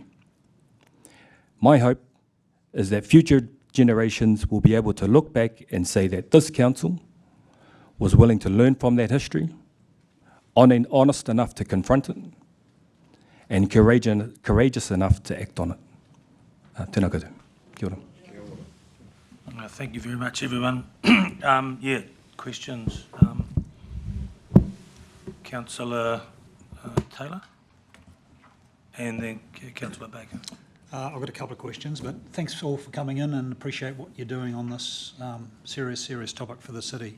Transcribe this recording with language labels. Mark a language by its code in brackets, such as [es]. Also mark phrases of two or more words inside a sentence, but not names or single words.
[en] My hope is that future generations will be able to look back and say that this council was willing to learn from that history, honest enough to confront it, and courageous enough to act on it. [mi] Tēnā koutou. Kia ora. [en] Thank you very much, everyone. Yeah, questions? Councillor Taylor? And then Councillor Baker. I've got a couple of questions, but thanks all for coming in and appreciate what you're doing on this serious topic for the city.